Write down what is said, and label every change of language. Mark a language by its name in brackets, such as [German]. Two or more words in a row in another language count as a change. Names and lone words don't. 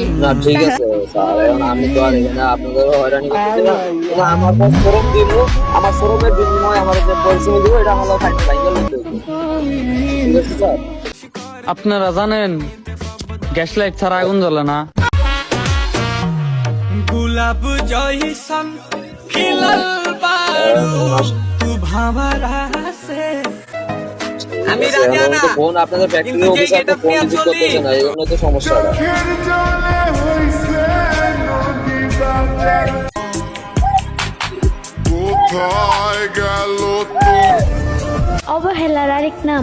[Bangla] না, ঠিক আছে স্যার, এখন আমি তো আর এখানে আপনাদের হয়রানি করতেছি না। আমার ফরম দিব, আমার ফরমের বিনিময়ে আমার যে পরিশ্রম দিব, এটা আমার থাকতে বাইরে লইতে হবে, ঠিক আছে স্যার? আপনারা জানেন গ্যাস লাইট ছাড়া আগুন জ্বলে না। [Bhojpuri] गुलाब जैसन खिलल बारू तू भंवरा से। [Bangla] আমি রাজা না, ফোন আপনাদের [English] factory officer [Bangla] তো [English] phone receive [Bangla] করতেছে না, এই জন্য তো সমস্যাটা। অবহেলার আরেক নাম।